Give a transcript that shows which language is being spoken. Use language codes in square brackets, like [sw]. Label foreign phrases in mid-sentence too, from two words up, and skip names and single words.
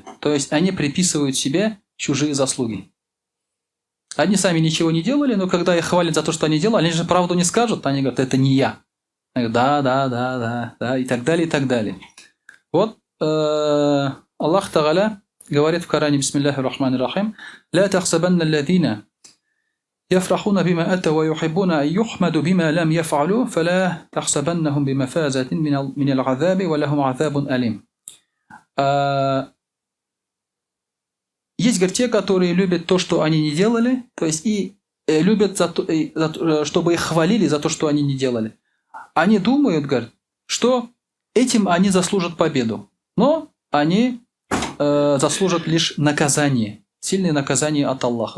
[ru] То есть они приписывают себе чужие заслуги. Они сами ничего не делали, но когда их хвалят за то, что они делали, они же правду не скажут, они говорят, это не я. Они говорят, да, и так далее, и так далее. Вот Аллах Тааля говорит в Коране, [ar] بسم الله الرحمن الرحيم لا تحسبن الذين يفرحون بما أتوا ويحبون أن يحمدوا بما لم يفعلوا فلا تحسبنهم بمفازة من العذاب ولهم عذاب أليم». [ru] Есть, говорит, те, которые любят то, что они не делали, то есть и любят, чтобы их хвалили за то, что они не делали. Они думают, говорит, что этим они заслужат победу, но они заслужат лишь наказание, сильное наказание от Аллаха.